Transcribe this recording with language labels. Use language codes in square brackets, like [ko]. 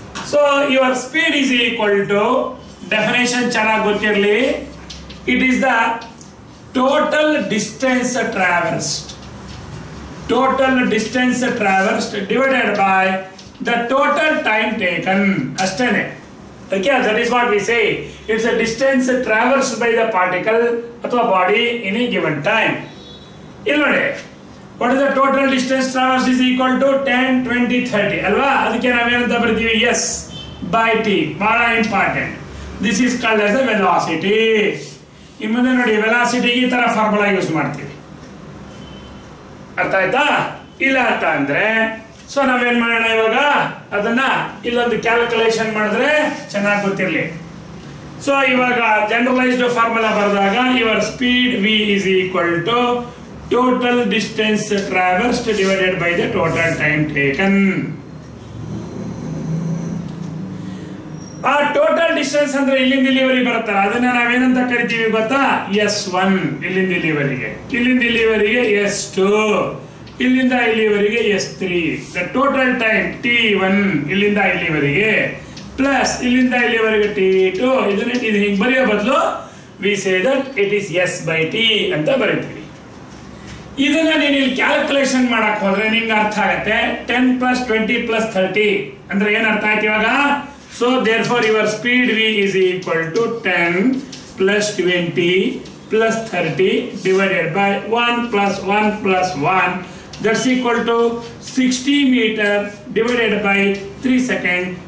[en] so your speed is equal to, [kn] definition ಚೆನ್ನಾಗಿ ಗೊತ್ತಿರಲಿ, [en] It is the total distance traversed. Total distance traversed divided by the total time taken. [kn] ಅಷ್ಟೇನೆ. [en] Okay, that is what we say. It's a distance traversed by the particle [kn] ಅಥವಾ [en] body in a given time. [kn] ಇಲ್ಲಿ ನೋಡಿ, [en] what is the total distance traversed is equal to 10, 20, 30 [kn] ಅಲ್ವಾ? ಅದಕ್ಕೆ ನಾವೇನಂತ ಬರ್ತೀವಿ, s by t. ಬಹಳ important. [en] This is called as the velocity. [kn] ಇನ್ನು ಮುಂದೆ ನೋಡಿ, ವೆಲಾಸಿಟಿ ಈ ತರ ಫಾರ್ಮುಲಾ ಯೂಸ್ ಮಾಡ್ತೀವಿ. ಅರ್ಥ ಆಯ್ತಾ? ಇಲ್ಲ ಅಂತ ಅಂದ್ರೆ ಸೊ ನಾವೇನ್ ಮಾಡೋಣ, ಇವಾಗ ಅದನ್ನ ಇಲ್ಲೊಂದು ಕ್ಯಾಲ್ಕುಲೇಷನ್ ಮಾಡಿದ್ರೆ ಚೆನ್ನಾಗಿ ಗೊತ್ತಿರಲಿ. ಸೊ ಇವಾಗ ಜನರಲೈಸ್ಡ್ ಫಾರ್ಮುಲಾ ಬರೆದಾಗ [en] Your speed v is equal to total distance traversed divided by the total time taken. [kn] ಆ ಟೋಟಲ್ ಡಿಸ್ಟೆನ್ಸ್ ಅಂದ್ರೆ ಇಲ್ಲಿಂದ ಇಲ್ಲಿವರೆಗೆ ಬರುತ್ತಲ್ಲ, ಅದನ್ನ ನಾವೇನಂತ ಕರಿತೀವಿ ಗೊತ್ತಾ, s1 ಇಲ್ಲಿಂದ ಇಲ್ಲಿವರೆಗೆ, ಇಲ್ಲಿಂದ ಇಲ್ಲಿವರೆಗೆ s2, ಇಲ್ಲಿಂದ ಇಲ್ಲಿವರೆಗೆ s3. [en] the total time [kn] t1 ಇಲ್ಲಿಂದ ಇಲ್ಲಿವರೆಗೆ ಪ್ಲಸ್ ಇಲ್ಲಿಂದ ಇಲ್ಲಿವರೆಗೆ t2. ಇದನ್ನ ಇದು ಹಿಂಗೆ ಬರೆಯೋ ಬದಲು [en] we say that it is [kn] s by t ಅಂತ ಬರೀತೀವಿ. ಇದನ್ನ ನೀನು ಇಲ್ಲಿ ಕ್ಯಾಲ್ಕುಲೇಷನ್ ಮಾಡಕ್ ಹೋದ್ರೆ ನಿಮ್ಗೆ ಅರ್ಥ ಆಗತ್ತೆ. 10 + 20 + 30 ಅಂದ್ರೆ ಏನ್ ಅರ್ಥ ಆಯ್ತು ಇವಾಗ? [en] So therefore your speed v is equal to 10 + 20 + 30 divided by 1 + 1 + 1. That's equal to 60 meter divided by 3 seconds.